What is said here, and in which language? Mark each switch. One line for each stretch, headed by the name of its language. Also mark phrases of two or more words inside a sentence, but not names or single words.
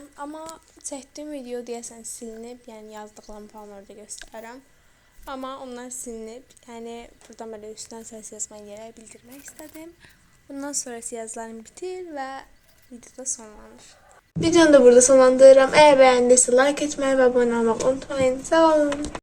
Azerbaijani: Amma çəkdiyim video deyəsən silinib. Yəni yazdıqlarımı falan orada göstərirəm. Amma onlar silinib. Yəni buradan belə üstdən səs yazmayı yerə bildirmək istədim. Bundan sonrası yazılarım bitir və videoda sonlanır. Videonu da burada sonlandırıram.
Turkish: Eğer beğendiyse like etmeyi ve abone olmayı unutmayın. Sağ olun.